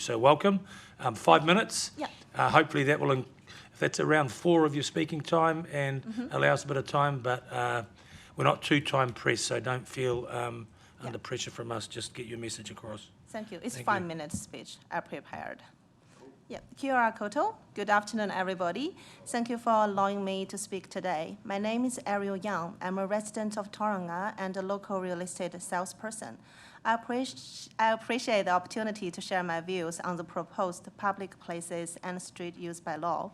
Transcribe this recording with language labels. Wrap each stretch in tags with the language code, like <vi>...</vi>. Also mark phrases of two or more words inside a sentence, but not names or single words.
<en>So welcome. 5 minutes. Yep. Hopefully that will, if that's around 4 of your speaking time and allows a bit of time, but we're not too time pressed, so don't feel under pressure from us. Just get your message across. Thank you. It's Thank 5 you. minutes speech I prepared. Yeah,</en> <mi>kia ora koutou.</mi> <en>Good afternoon, everybody. Thank you for allowing me to speak today. My name is Ariel Yang. I'm a resident of Tauranga and a local real estate salesperson. I appreciate the opportunity to share my views on the proposed public places and street use by law.</en>